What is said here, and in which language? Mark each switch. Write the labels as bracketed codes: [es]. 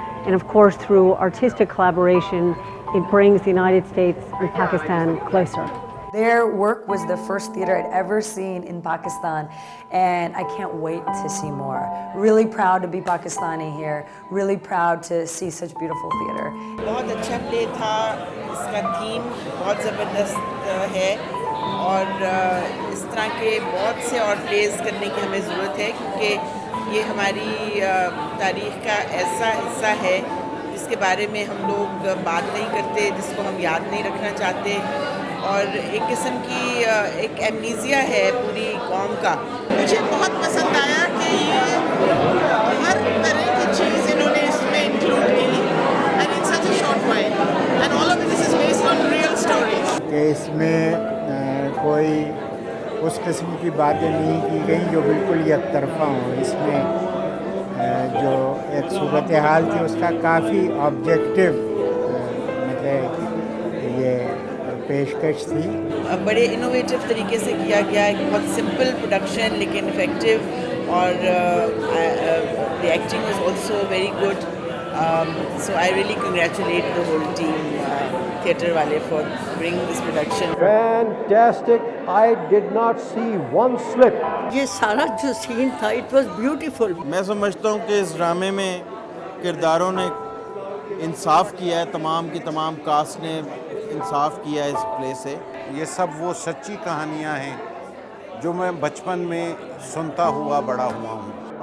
[en] And of course, through artistic collaboration, it brings the United States and Pakistan closer. Their work was the first theater I'd ever seen in Pakistan, and I can't wait to see more. Really proud to be Pakistani here, really proud to see such beautiful theater. [hi] बहुत अच्छा play था, इसका theme बहुत ज़बरदस्त है और इस तरह के बहुत से और प्लेस करने की हमें ज़रूरत है क्योंकि ये हमारी तारीख़ का ऐसा हिस्सा है जिसके बारे में हम लोग बात नहीं करते, जिसको हम याद नहीं रखना चाहते और एक किस्म की एक एमनीजिया है पूरी कौम का। मुझे बहुत पसंद आया कि ये हर तरह की चीज़ इन्होंने इसमें इंक्लूड की [en] and in such a short while and all of this is based on real stories. [hi] कि इसमें कोई उस किस्म की बातें नहीं की गई जो बिल्कुल एक तरफा हों। इसमें जो एक सूरत हाल थी उसका काफ़ी ऑब्जेक्टिव मतलब ये पेशकश थी। बड़े इनोवेटिव तरीके से किया गया, एक बहुत सिंपल प्रोडक्शन लेकिन इफेक्टिव, और [en] The acting was also very good. So I really congratulate the whole team, theatre wale, for bringing this production. Fantastic! I did not see one slip. [hi] ये सारा जो सीन था, [en] it was beautiful. [hi] मैं समझता हूँ कि इस ड्रामे में किरदारों ने इंसाफ किया है, तमाम की तमाम कास्ट ने इंसाफ किया है इस प्ले से। ये सब वो सच्ची कहानियाँ हैं जो मैं बचपन में सुनता हुआ बड़ा हुआ हूँ।